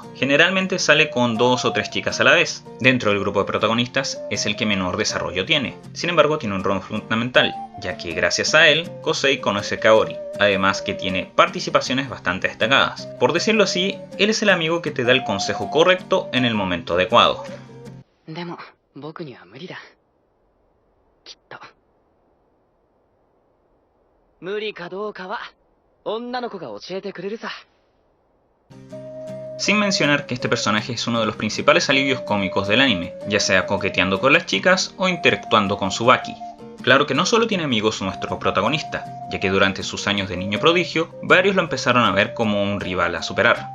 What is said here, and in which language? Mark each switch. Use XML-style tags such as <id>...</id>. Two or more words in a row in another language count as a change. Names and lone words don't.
<es>Generalmente sale con 2 o 3 chicas a la vez. Dentro del grupo de protagonistas es el que menor desarrollo tiene. Sin embargo, tiene un rol fundamental, ya que gracias a él, Kosei conoce a Kaori. Además que tiene participaciones bastante destacadas. Por decirlo así, él es el amigo que te da el consejo correcto en el momento adecuado.</es> <ja>無理かどうかは女の子が教えてくれるさ。</ja> <es>Sin mencionar que este personaje es uno de los principales alivios cómicos del anime, ya sea coqueteando con las chicas o interactuando con Tsubaki. Claro que no solo tiene amigos nuestro protagonista, ya que durante sus años de niño prodigio, varios lo empezaron a ver como un rival a superar.</es>